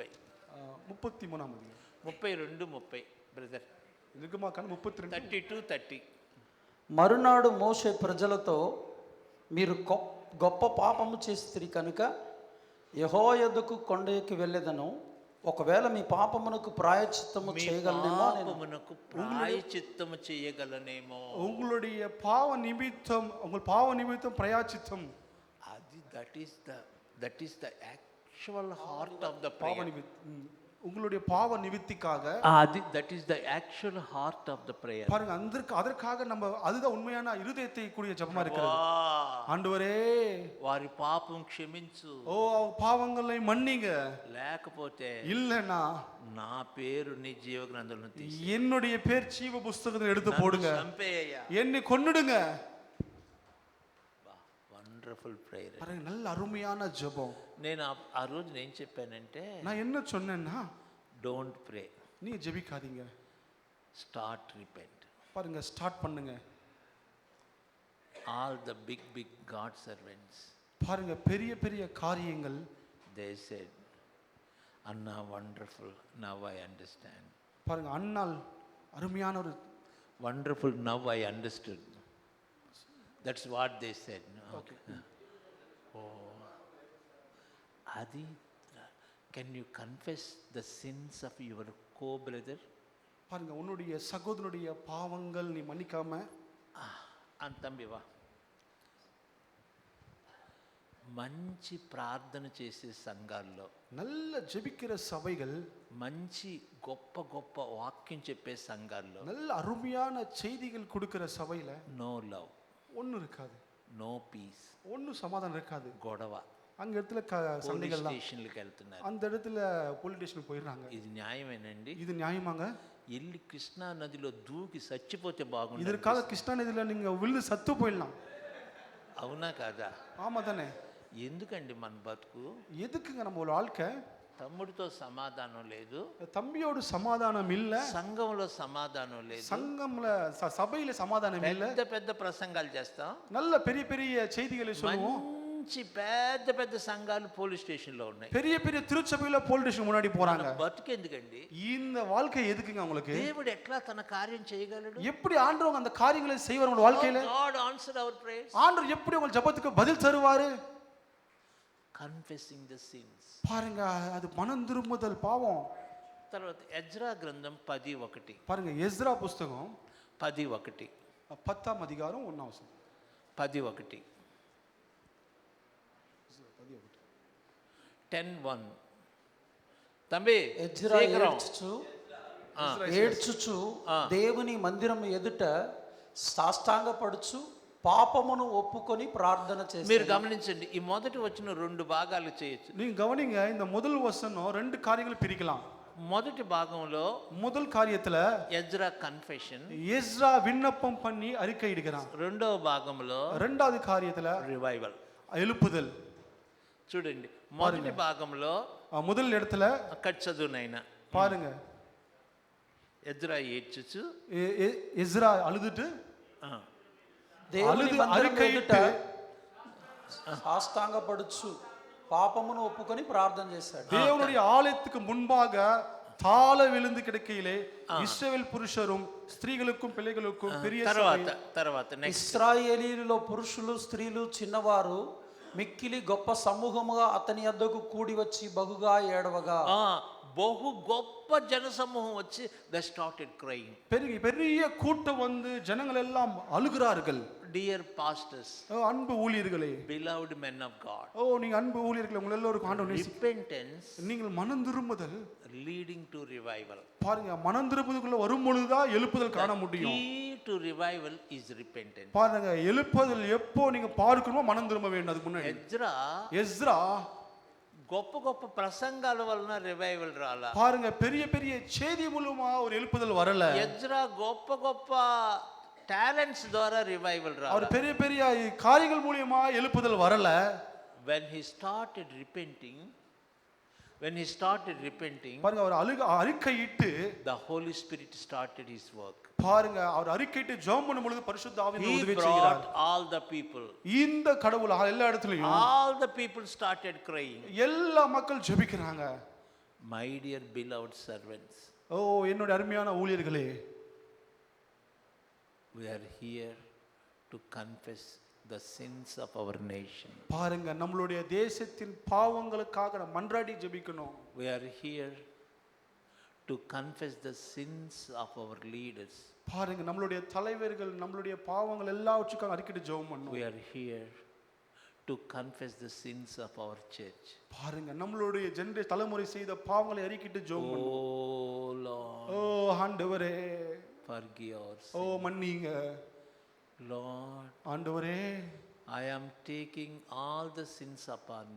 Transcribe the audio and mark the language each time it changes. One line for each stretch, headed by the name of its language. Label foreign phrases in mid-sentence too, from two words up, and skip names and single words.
Tamil: 33ஆம் அதிகாரம்
Telugu: 32:30 బ్రదర్. నిర్గమాకాండం 32 32:30. మరునాడు మోషే ప్రజలతో, మీరు గొప్ప పాపము చేసిరి కనుక యెహోవా యొద్దకు కొండ ఎక్కి వెళ్ళెదను. ఒకవేళ మీ పాపమునకు ప్రాయచిత్తము చేయగలనేమో.
Tamil: உங்களுடைய பாவ நிமித்தம் பிராயச்சித்தம்.
English: అది that is the actual heart of the prayer.
Tamil: உங்களுடைய பாவ நிவித்திக்காக
English: అది that is the actual heart of the prayer.
Tamil: பாருங்க, அதற்காக நம்ம அதுதான் உண்மையான இருதயத்தை கூடிய ஜெபமா இருக்கிறது. ஆண்டவரே,
Telugu: వారి పాపం క్షమించు,
Tamil: ஓ பாவங்களை மன்னிங்க,
Telugu: లేకపోతే
Tamil: இல்லனா
Telugu: నా పేరు నీ జీవ గ్రంథంలో తీసి
Tamil: என்னுடைய பேர் ஜீவ புத்தகத்துல எடுத்து போடுங்க,
Telugu: చంపేయ్యా,
Tamil: என்னை கொன்னுடுங்க.
English: wonderful prayer.
Tamil: பாருங்க, நல்ல அருமையான ஜெபம்.
Telugu: నేను ఆ రోజు నేను చెప్పానంటే,
Tamil: நான் என்ன சொன்னேன்னா,
English: don't pray,
Tamil: நீ ஜெபிக்காதீங்க,
English: start repent.
Tamil: பாருங்க, ஸ்டார்ட் பண்ணுங்க.
English: all the big God servants,
Tamil: பாருங்க, பெரிய பெரிய காரியங்கள்,
English: they said, அண்ணா wonderful, now I understand. பாருங்க, அண்ணால் அருமையான ஒரு wonderful, now I understood. That's what they said. Okay. Oh, Adi, can you confess the sins of your co-brother?
Tamil: பாருங்க, உன்னுடைய சகோதரனுடைய பாவங்கள் நீ மன்னிக்காம தம்பி வா.
Telugu: మంచి ప్రార్థన చేసే సంఘాల్లో,
Tamil: நல்ல ஜெபிக்கிற சபைகள்,
Telugu: మంచి గొప్ప వాక్యం చెప్పే సంఘాల్లో,
Tamil: நல்ல అరుமையான செய்திகள் கொடுக்கிற சபையில
English: no love,
Tamil: ஒன்றும் இருக்காது,
English: no peace,
Tamil: ஒன்றும் சமாதானம் இருக்காது.
Telugu: గొడవ,
Tamil: அங்க இடத்துல சண்டைகள் தான்.
Telugu: స్టేషన్లకు వెళ్తున్నారు,
Tamil: அந்த இடத்துல போலீஸ் ஸ்டேஷனுக்கு போயிடுறாங்க.
Telugu: ఇది న్యాయమేనండి?
Tamil: இது நியாயமாங்க?
Telugu: ఎల్లి కృష్ణా నదిలో దూకి చచ్చిపోతే బాగుంది.
Tamil: இதற்காக கிருஷ்ணா நதியில நீங்க விழுந்து சத்து போயிடலாம்.
Telugu: అవునా కాదా?
Tamil: ஆமா தானே?
Telugu: ఎందుకండి మన బతుకు?
Tamil: எதுக்குங்க நம்ம வாழ்க்கை?
Telugu: తమ్ముడితో సమాధానం లేదు,
Tamil: தம்பியோடு சமாதானம் இல்ல,
Telugu: సంఘంలో సమాధానం లేదు,
Tamil: సంఘంல సభையில సమాధానం இல்ல.
Telugu: పెద్ద ప్రసంగాలు చేస్తాం,
Tamil: நல்ல பெரிய பெரிய செய்திகளை சொல்லுவோம்.
Telugu: మంచి పెద్ద సంఘాలు పోలీస్ స్టేషన్ లో ఉన్నాయి,
Tamil: பெரிய பெரிய திருச்சபையில போலீஸ் ஸ்டேஷன் முன்னாடி போறாங்க.
Telugu: బతుకు ఎందుకండి?
Tamil: இந்த வாழ்க்கை எதுக்குங்க உங்களுக்கு?
Telugu: దేవుడు ఎట్లా తన కార్యం చేయగలడు?
Tamil: எப்படி ஆண்டவர் அந்த காரியங்களை செய்வார் உங்க வாழ்க்கையில?
English: God answer our prayers.
Tamil: ஆண்டவர் எப்படி உங்க ஜெபத்துக்கு பதில் தருவாரு?
English: Confessing the sins.
Tamil: பாருங்க, அது மனம் திரும்புதல், பாவம்.
Telugu: తర్వాత ఎజ్రా గ్రంథం 10:1.
Tamil: பாருங்க, எஸ்ரா புத்தகம் 10:1. 10ஆம் அதிகாரம் 1ஆம் வசனம். 10:1. 10:1.
Telugu: తంబి ఎజ్రా ఏడ్చుచు దేవుని మందిరం ఎదుట సాష్టాంగపడుచు పాపమును ఒప్పుకొని ప్రార్థన చేసి. మీరు గమనించండి, ఈ మొదటి వచనం 2 భాగాలు చేయొచ్చు.
Tamil: நீங்க கவனிங்க, இந்த முதல் வசனம் 2 காரியங்களை பிரிக்கலாம்.
Telugu: మొదటి భాగంలో
Tamil: முதல் காரியத்துல
Telugu: ఎజ్రా కన్ఫెషన్,
Tamil: எஸ்ரா விண்ணப்பம் பண்ணி அறிக்கை இடுகிறான்.
Telugu: రెండవ భాగంలో
Tamil: இரண்டாவது காரியத்துல రివైవల్. எழுப்புதல்.
Telugu: చూడండి, మొదటి భాగంలో
Tamil: முதல் இடத்துல
Telugu: అక్కడ చదువునైనా
Tamil: பாருங்க,
Telugu: ఎజ్రా ఏడ్చుచు
Tamil: எஸ்ரா அழுதுட்டு
Telugu: దేవుని అలుగు మందిరం అరికైట్టు ఎదుట సాష్టాంగపడుచు పాపమును ఒప్పుకొని ప్రార్థన చేశాడు.
Tamil: தேவனுடைய ஆலயத்துக்கு முன்பாக தாழ விழுந்து கிடக்கையிலே இஸ்ரவேல் புருஷரும் ஸ்திரீகளுக்கும் பிள்ளைகளுக்கும் பெரிய
Telugu: తర్వాత నెక్స్ట్ ఇశ్రాయేలీయులలో పురుషులు స్త్రీలు చిన్నవారు మిక్కిలి గొప్ప సమూహముగా అతని యొద్దకు కూడి వచ్చి బహుగా ఏడవగా, బహు గొప్ప జనసమూహం వచ్చి
English: they started crying.
Tamil: பெரிய கூட்டம் வந்து ஜனங்கள் எல்லாம் அழுகிறார்கள்.
English: dear pastors,
Tamil: அன்பு ஊழியர்களே,
English: beloved men of God,
Tamil: நீங்க அன்பு ஊழியர்களே, உங்க எல்லாருக்கும் ஆண்டவர்
English: repentance,
Tamil: நீங்கள் மனம் திரும்புதல்
English: leading to revival.
Tamil: பாருங்க, மனம் திரும்புதலுக்குள்ள வரும் பொழுதுதான் எழுப்புதல் காண முடியும்.
English: key to revival is repentance.
Tamil: பாருங்க, எழுப்புதல் எப்போ நீங்க பார்க்கணுமோ மனம் திரும்ப வேண்டும். அதுக்கு முன்னாடி எஸ்ரா
Telugu: గొప్ప గొప్ప ప్రసంగాల వలన రివైవల్ రాలా.
Tamil: பாருங்க, பெரிய செய்தி மூலமா ஒரு எழுப்புதல் வரல.
Telugu: எஸ்ரா గొప్ప గొప్ప టాలెంట్స్ ద్వారా రివైవల్ రాలా.
Tamil: அவர் பெரிய காரியங்கள் மூலமா எழுப்புதல் வரல.
English: when he started repenting,
Tamil: பாருங்க, அவர் அறிக்கையிட்டு
English: the holy spirit started his work.
Tamil: பாருங்க, அவர் அறிக்கையிட்டு ஜெபம் பண்ணும் பொழுது பரிசுத்த ஆவியானவர் உதவி
English: he
Tamil: செய்கிறார்.
English: brought all the people,
Tamil: இந்த கடவுள் எல்லா இடத்துலயும்
English: all the people started crying.
Tamil: எல்லா மக்கள் ஜெபிக்கிறாங்க.
English: my dear beloved servants,
Tamil: என்னோட அருமையான ஊழியர்களே,
English: we are here to confess the sins of our nation.
Tamil: பாருங்க, நம்மளுடைய தேசத்தின் பாவங்களுக்காக நம்ம மன்றாடி ஜெபிக்கணும்.
English: we are here to confess the sins of our leaders.
Tamil: பாருங்க, நம்மளுடைய தலைவர்கள் நம்மளுடைய பாவங்கள் எல்லாவற்றுக்கும் அறிக்கையிட்டு ஜெபம் பண்ணணும்.
English: we are here to confess the sins of our church.
Tamil: பாருங்க, நம்மளுடைய தலைமுறை செய்த பாவங்களை அறிக்கையிட்டு ஜெபம் பண்ணணும்.
English: oh lord,
Tamil: ஆண்டவரே
English: forgive us.
Tamil: மன்னிங்க
English: lord,
Tamil: ஆண்டவரே,
English: I am taking all the sins upon me.